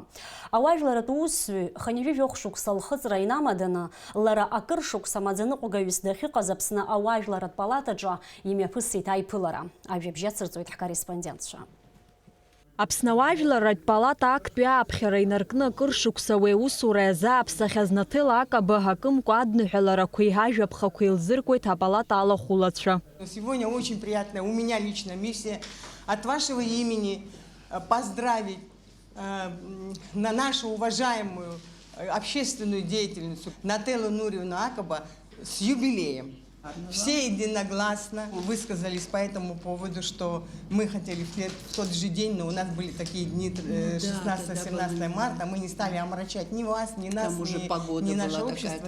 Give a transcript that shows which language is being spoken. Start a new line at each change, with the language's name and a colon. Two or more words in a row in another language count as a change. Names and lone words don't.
Abkhazian: Ауаажәларатә усзуҩ хынҩажәижәохә шықәса лхыҵра инамаданы, лара акыр шықәса маӡаныҟәгаҩыс дахьыҟаз Аԥсны ауаажәларатә палатаҿы имҩаԥысит аиԥылара. Ажәабжь ацырҵоит ҳкорреспондентцәа. Аԥсны ауаажәларатә палата актәи ааԥхьара инаркны акыр шықәса уи аусура иазааԥсахьаз Наҭела Акаба ҳакымкәа адныҳәаларақәа иҳажәаԥхақәа илзыркуеит апалата алахәылацәа.
Russian: Сегодня очень приятная у меня лично миссия от вашего имени поздравить на нашу уважаемую общественную деятельницу Наҭелу Нуриевну Акаба с юбилеем. Все единогласно высказались по этому поводу, что мы хотели в тот же день, но у нас были такие дни 16-17 марта, мы не стали омрачать ни вас, ни нас, ни наше общество.